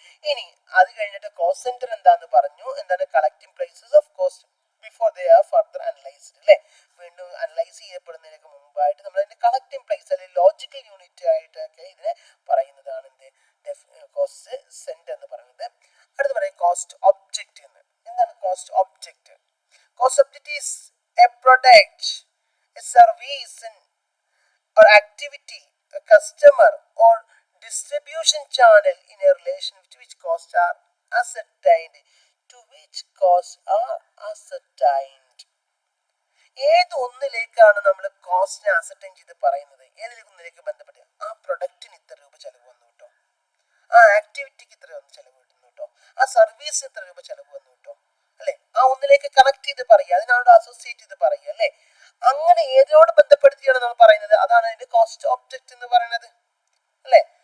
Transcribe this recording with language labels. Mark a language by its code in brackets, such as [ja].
[ml] ഇനി അത് കഴിഞ്ഞിട്ട് കോസ്റ്റ് സെന്റർ എന്താന്ന് പറഞ്ഞു, എന്താണ് [en] collecting prices of cost before they are further analysed [ml] അല്ലെ. വീണ്ടും അനലൈസ് ചെയ്യപ്പെടുന്നതിനൊക്കെ മുമ്പായിട്ട് നമ്മൾ അതിന്റെ കളക്ടിങ് പ്രൈസ് അല്ലെങ്കിൽ ലോജിക്കൽ യൂണിറ്റ് ആയിട്ടൊക്കെ ഇതിനെ പറയുന്നതാണ് കോസ്റ്റ് സെന്റർ എന്ന് പറയുന്നത്. അടുത്ത് പറയാം കോസ്റ്റ് ഒബ്ജക്റ്റ് എന്ന്. എന്താണ് cost object? [en] Cost object is a product, a service or activity, a customer or distribution channel in a relation with which costs are ascertained, to which costs are ascertained. [ml] ഏത് ഒന്നിലേക്കാണ് നമ്മൾ കോസ്റ്റിനെ ascertain ചെയ്ത് പറയുന്നത്? ഏതൊന്നിലേക്ക് ബന്ധപ്പെട്ട് ആ പ്രൊഡക്റ്റിന് ഇത്ര രൂപ ചെലവ് വന്നു കേട്ടോ, ആ ആക്ടിവിറ്റിക്ക് ഇത്ര ചെലവ് കിട്ടുന്നു കേട്ടോ, ആ സർവീസിന് ഇത്ര രൂപ ചെലവ് വന്നു കേട്ടോ അല്ലെ. ആ ഒന്നിലേക്ക് കണക്ട് ചെയ്ത് പറയുക, അതിനോട് അസോസിയേറ്റ് ചെയ്ത് പറയുക അല്ലെ. അങ്ങനെ ഏതിനോട് ബന്ധപ്പെടുത്തിയാണ് നമ്മൾ പറയുന്നത്, അതാണ് അതിന്റെ കോസ്റ്റ് ഒബ്ജക്റ്റ് എന്ന് പറയുന്നത് അല്ലെ.